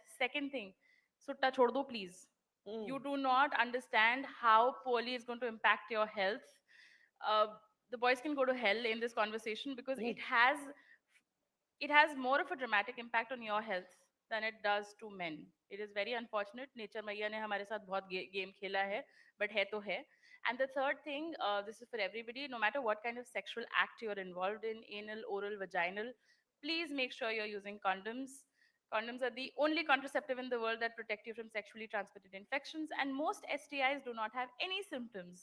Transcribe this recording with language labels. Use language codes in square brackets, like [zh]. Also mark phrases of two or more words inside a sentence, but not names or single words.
[en] Second thing, [hi] सुट्टा छोड़ दो, [en] please. You do not understand how poorly it's going to impact your health. Uh, the boys can go to hell in this conversation because it has more of a dramatic impact on your health than it does to men. It is very unfortunate. [hi] नेचर मैया ने हमारे साथ बहुत गेम खेला है, बट है तो है. [en] And the third thing, this is for everybody, no matter what kind of sexual act you're involved in, anal, oral, vaginal, please make sure you're using condoms. Condoms are the only contraceptive in the world that protect you from sexually transmitted infections, and most STIs do not have any symptoms.